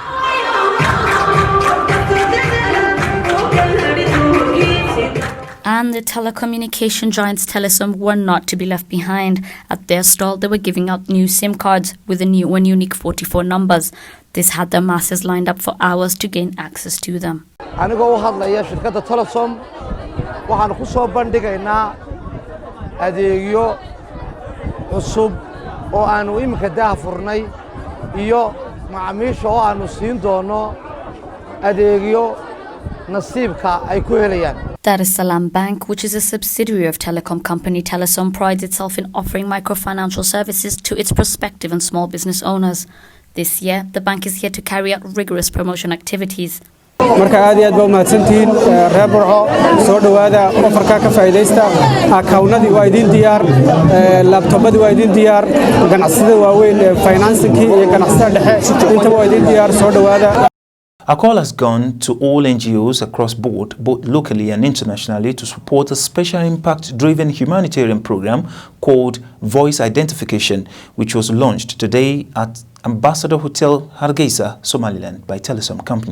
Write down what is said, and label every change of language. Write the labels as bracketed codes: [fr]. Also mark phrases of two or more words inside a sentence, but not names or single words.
[en] And the telecommunication giants Telesom were not to be left behind. At their stall, they were giving out new SIM cards with the new and unique 44 numbers. This had the masses lined up for hours to gain access to them. [so] anigoo u hadlaya shirkadda Telesom waxaan ku soo bandhigaynaa adeegyo cusub oo aanu imika daahfurnay iyo macaamiisha oo aanu siin doono adeegyo nasiibka ay ku helayaan. [en] Dar es Salaam Bank, which is a subsidiary of telecom company Telesom, prides itself in offering microfinancial services to its prospective and small business owners. This year, the bank is here to carry out rigorous promotion activities. [so] marka aad iyo aad baa mahadsantihiin reer Burco soo dhawaada ofarka ka faa'iideysta akawnadii waa idin diyaar laptopadi waa idin diyaar ganacsiyada waaweyn financing iyo ganacsiyada dhexe inta waa idin diyaar soo dhawaada. [en] A call has gone to all NGOs across board, both locally and internationally, to support a special impact-driven humanitarian program called Voice Identification, which was launched today at Ambassador Hotel, Hargeisa, Somaliland, by Telesom Company.